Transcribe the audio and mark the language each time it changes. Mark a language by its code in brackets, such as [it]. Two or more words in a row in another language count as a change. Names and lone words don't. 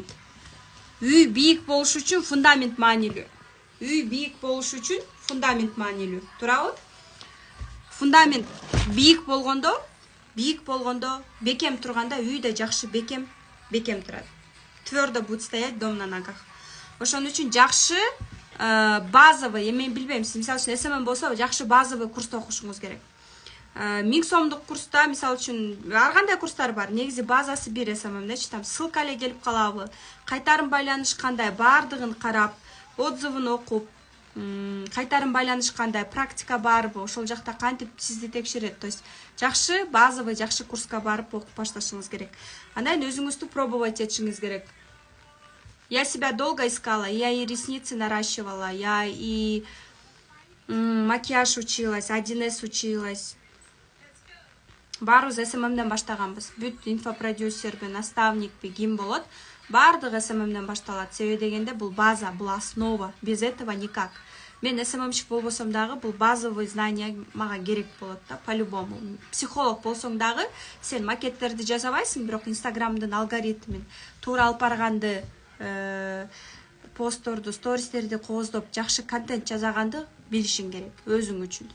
[ky] Үй бийик болуш үчүн фундамент маанилүү. Үй бийик болуш үчүн фундамент маанилүү. Туурабы? Фундамент бийик болгондо, бекем турганда үй да жакшы бекем турат. [ru] Твёрдо будет стоять дом на ногах. [ky] Ошон үчүн жакшы базовый, мен билбейм, мисалы үчүн СММ болсо, жакшы базовый курста окушуңуз керек. 1000 сомдук курста, мисалы үчүн, ар кандай курстар бар. Негизи базасы бир СММдечи, [ru] там ссылка [ky] эле келип калабы, кайтарым байланыш кандай, бардыгын карап, отзывын окуп, кайтарым байланыш кандай, практика барбы, ошол жакта кантип сизди текшерет. [ru] То есть [ky] жакшы базовый, жакшы курска барып окуп башташыңыз керек. Андан өзүңүздү пробовать этишиңиз керек. [ru] Я себя долго искала, я и ресницы наращивала, я и макияж училась, 1С училась. [ky] Баарыбыз СММден баштаганбыз. Бүт инфопродюсерби, наставникпи, ким болот, баардыгы СММден башталат. Себеби дегенде бул база, бул основа. [ru] Без этого никак. [ky] Мен СММщик болбосом дагы бул [ru] базовый знания [ky] мага керек болот да, по-любому. Психолог болсоң дагы сен макеттерди жасабайсың, бирок Инстаграмдын алгоритмин туура алып барганды, постторду, стористерди кооздоп, жакшы контент жасаганды билишиң керек өзүң үчүн.